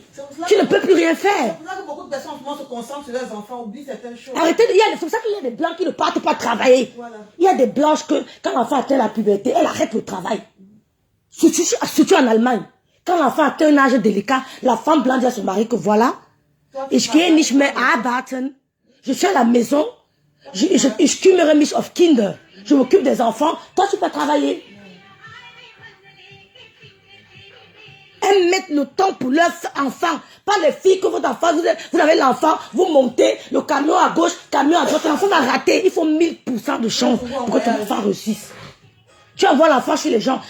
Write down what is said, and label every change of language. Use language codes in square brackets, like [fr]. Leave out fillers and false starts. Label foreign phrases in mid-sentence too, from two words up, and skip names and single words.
[fr] Tu ne peux plus rien faire. C'est pour ça que beaucoup de personnes se concentrent sur leurs enfants, oublient certaines choses. Arrêtez, c'est pour ça qu'il y a des blancs qui ne partent pas travailler. Voilà. Il y a des blanches que, quand l'enfant atteint la puberté, elle arrête le travail. Surtout en Allemagne. Quand l'enfant atteint un âge délicat, la femme blanche dit à son mari que voilà, [de] ich gehe nicht mehr arbeiten. [fr] Je suis à la maison, [de] ich kümmere mich auf Kinder. [fr] Je m'occupe des enfants, toi tu peux travailler. Elles mettent le temps pour leurs enfants. Pas les filles que votre enfant, vous avez l'enfant, vous montez, le camion à gauche, camion à droite, l'enfant va rater. Il faut 1000% de chance pour que ton enfant réussisse. Tu envoies l'enfant chez les gens.